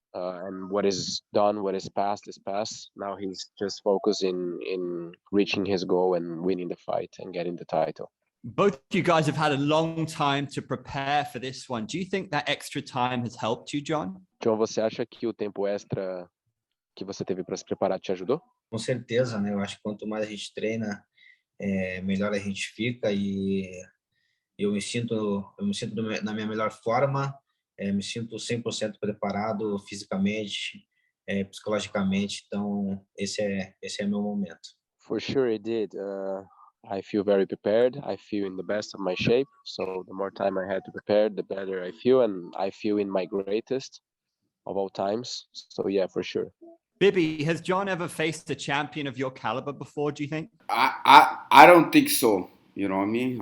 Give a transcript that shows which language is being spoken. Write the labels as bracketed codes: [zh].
[en] And what is done, what is past is past. Now he's just focused in reaching his goal and winning the fight and getting the title. Both you guys have had a long time to prepare for this one. Do you think that extra time has helped you, John? [pt] John, você acha que o tempo extra que você teve para se preparar te ajudou? Com certeza, né? Eu acho que quanto mais a gente treina, melhor a gente fica, e eu me sinto na minha melhor forma, me sinto 100% preparado fisicamente, psicologicamente. Então esse é meu momento. [en] For sure it did. I feel very prepared. I feel in the best of my shape. So the more time I had to prepare, the better I feel, and I feel in my greatest of all times. So yeah, for sure. Bibi, has John ever faced a champion of your caliber before, do you think? I don't think so. You know what I mean?